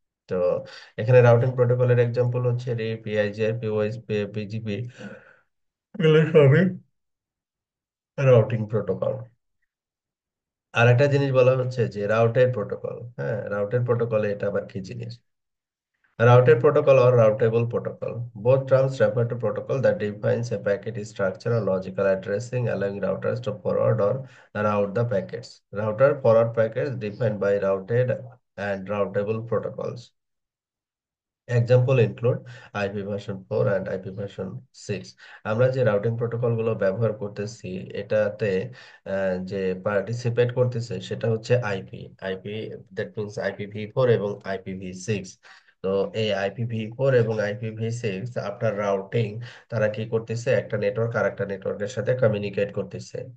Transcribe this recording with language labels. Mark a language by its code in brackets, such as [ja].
[bn] তো এখানে রাউটিং প্রোটোকলের এক্সাম্পল হচ্ছে রিপ, পিআইজিআর, পিওএসপি, পিজিপি, এগুলো সবই রাউটিং প্রোটোকল। আর একটা জিনিস বলা হচ্ছে যে রাউটের প্রোটোকল। হ্যাঁ, রাউটের প্রোটোকলে এটা আবার কি জিনিস? [en] Routed protocol or routable protocol. Both terms refer to protocol that defines a packet structure or logical addressing, allowing routers to forward or route the packets. Router forward packets defined by routed and routable protocols. Example include IP version 4 and IP version 6। [bn] আমরা যে routing protocol গুলো ব্যবহার করতেছি, এটাতে যে participate করতেছে সেটা হচ্ছে আইপি, [en] that means [bn] IPv4 এবং IPv6। তো এই IPv4 এবং IPv6 আপনার রাউটিং, তারা কি করতেছে, একটা নেটওয়ার্ক আর একটা নেটওয়ার্কের সাথে কমিউনিকেট করতেছে।